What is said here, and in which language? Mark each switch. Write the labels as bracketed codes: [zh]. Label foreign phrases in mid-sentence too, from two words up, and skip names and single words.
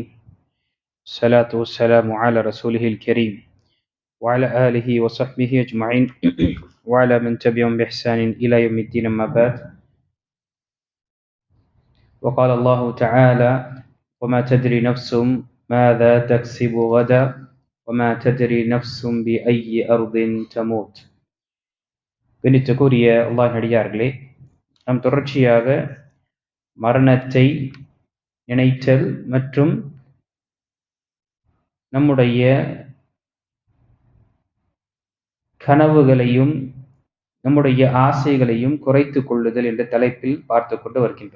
[ar] الصلاة والسلام على رسوله الكريم وعلى آله وصحبه أجمعين وعلى من تبعهم بإحسان إلى يوم الدين. أما بعد، وقال الله تعالى: وما تدري نفس ماذا تكسب غدا وما تدري نفس بأي أرض تموت. [ta] கணித்துக்குரிய அல்லாஹ் நடிகார்களே, நாம் தொடர்ச்சியாக மரணத்தை நினைத்தல் மற்றும் நம்முடைய கனவுகளையும் நம்முடைய ஆசைகளையும் குறைத்து கொள்ளுதல் என்ற தலைப்பில் பார்த்து கொண்டு வருகின்றோம்.